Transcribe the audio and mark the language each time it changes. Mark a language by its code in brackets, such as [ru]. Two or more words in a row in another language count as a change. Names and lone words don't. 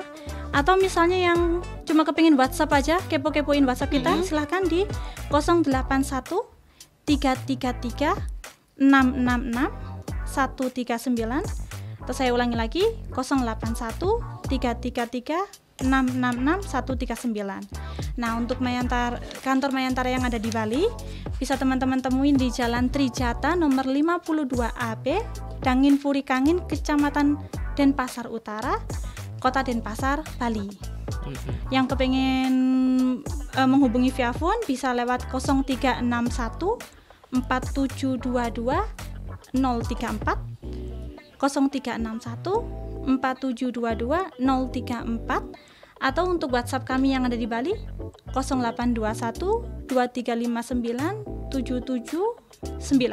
[id] Atau misalnya yang cuma kepingin WhatsApp aja, kepo-kepoin WhatsApp kita, silahkan di 081 333 666 139. Atau saya ulangi lagi, 081 333 666 139. Nah, untuk kantor Mayantara yang ada di Bali, bisa teman-teman temuin di Jalan Trijata nomor 52 AB, Dangin Puri Kangin, Kecamatan Denpasar Utara, Kota Denpasar, Bali. Yang kepengen menghubungi via phone bisa lewat 0361 4722 034, 0361 4722 034, atau untuk WhatsApp kami yang ada di Bali 0821 2359 779.